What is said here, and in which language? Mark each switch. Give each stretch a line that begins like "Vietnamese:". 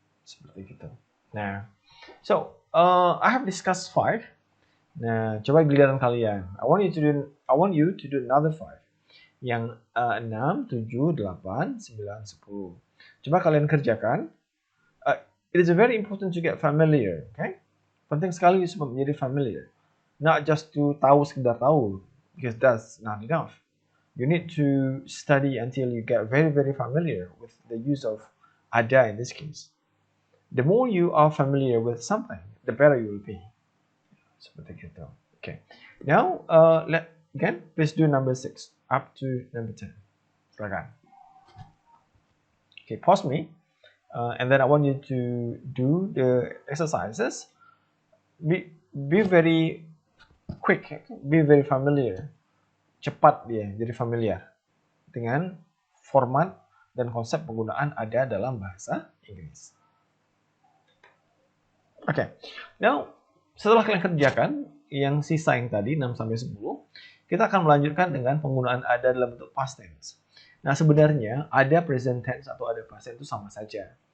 Indonesian: Seperti itu.
English: Nah, so I have discussed 5. Nah,
Indonesian: coba giliran kalian.
English: I want you to do another 5.
Indonesian: Yang 6, 7, 8, 9, 10. Coba kalian kerjakan.
English: It is very important to get familiar, okay?
Indonesian: Penting sekali supaya menjadi familiar.
English: Not just to
Indonesian: tahu sekedar tahu,
English: because that's not enough. You need to study until you get very, very familiar with the use of ada in this case. The more you are familiar with something, the better you will be.
Indonesian: Seperti itu.
English: Okay. Now, please do number 6 up to number 10.
Indonesian: Silakan.
English: Okay, pause me. And then I want you to do the exercises. Be very quick, be very familiar.
Indonesian: Cepat dia, jadi familiar dengan format dan konsep penggunaan ada dalam bahasa Inggris. Oke, now setelah kalian kerjakan yang sisa yang tadi 6-10, kita akan melanjutkan dengan penggunaan ada dalam bentuk past tense. Nah, sebenarnya ada present tense atau ada past tense itu sama saja.